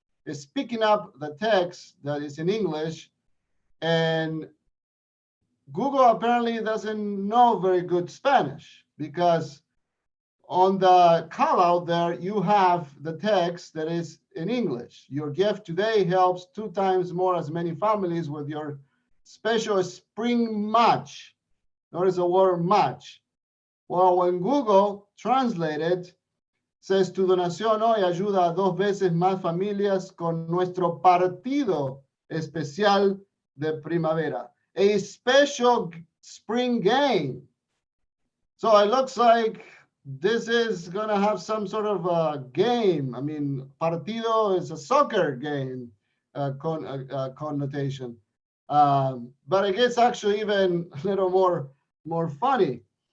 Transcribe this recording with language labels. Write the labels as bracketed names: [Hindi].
[English] It's picking up the text that is in English, and Google apparently doesn't know very good Spanish, because on the call out there, you have the text that is in English. Your gift today helps 2 times more as many families with your special spring match. Notice the word match. Well, when Google translated, says [Spanish] tu donación hoy ayuda a 2 veces más familias con nuestro partido especial de primavera, [English] a special spring game. So it looks like this is going to have some sort of a game. I mean, partido is a soccer game connotation. But it gets actually even a little more funny.